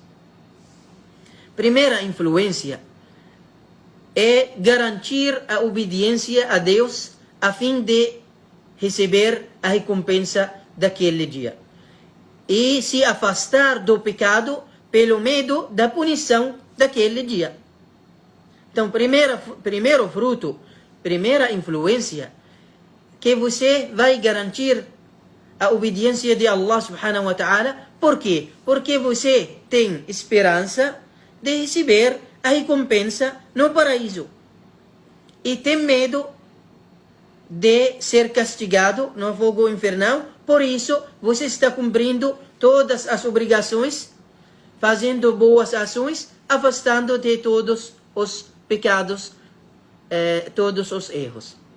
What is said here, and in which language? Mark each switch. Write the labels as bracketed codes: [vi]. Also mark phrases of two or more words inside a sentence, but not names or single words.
[pt] Primeira influência é garantir a obediência a Deus a fim de receber a recompensa daquele dia. E se afastar do pecado pelo medo da punição daquele dia. Então, primeiro fruto, primeira influência, que você vai garantir a obediência de Allah [ar] سبحانه وتعالى. [pt] Por quê? Porque você tem esperança de receber a recompensa no paraíso. E tem medo de ser castigado no fogo infernal. Por isso, você está cumprindo todas as obrigações, fazendo boas ações, afastando de todos os pecados, todos os erros.